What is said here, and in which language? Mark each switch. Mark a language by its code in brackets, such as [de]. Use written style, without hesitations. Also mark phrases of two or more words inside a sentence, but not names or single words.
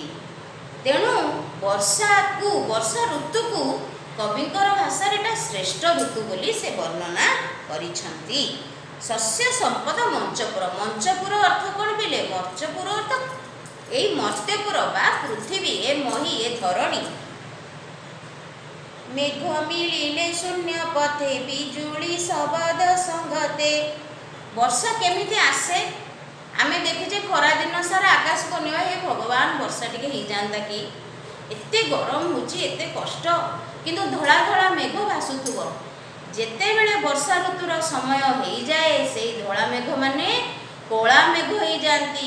[or] ତେଣୁ ବର୍ଷା ଋତୁକୁ କବିଙ୍କର ଭାଷାରେ ଏଟା ଶ୍ରେଷ୍ଠ ଋତୁ ବୋଲି ସେ ବର୍ଣ୍ଣନା କରିଛନ୍ତି। ଶସ୍ୟ ସମ୍ପଦ ମଞ୍ଚପୁର। ମଞ୍ଚପୁର ଅର୍ଥ କ'ଣ ପିଲେ? ମର୍ଚ୍ଚପୁର ଅର୍ଥ ଏଇ ମର୍ତ୍ତ୍ୟପୁର ବା ପୃଥିବୀ, ଏ ମହି, ଏ ଧରଣୀ। ମେଘ ମିଳିଲେ ଶୂନ୍ୟ ପଥେ ବିଜୁଳି ଶବଦ ସଙ୍ଗତେ। ବର୍ଷା କେମିତି ଆସେ? ଆମେ ଦେଖିଛେ ଖରାଦିନ ସାରା ଆକାଶକୁ ଅନେଇବା, ହେ ଭଗବାନ ବର୍ଷା ଟିକେ ହେଇଯାଆନ୍ତା କି, ଏତେ ଗରମ ହେଉଛି, ଏତେ କଷ୍ଟ, କିନ୍ତୁ ଧଳା ଧଳା ମେଘ ଭାସୁଥିବ। ଯେତେବେଳେ ବର୍ଷା ଋତୁର ସମୟ ହେଇଯାଏ ସେଇ ଧଳା ମେଘମାନେ କଳା ମେଘ ହେଇଯାଆନ୍ତି।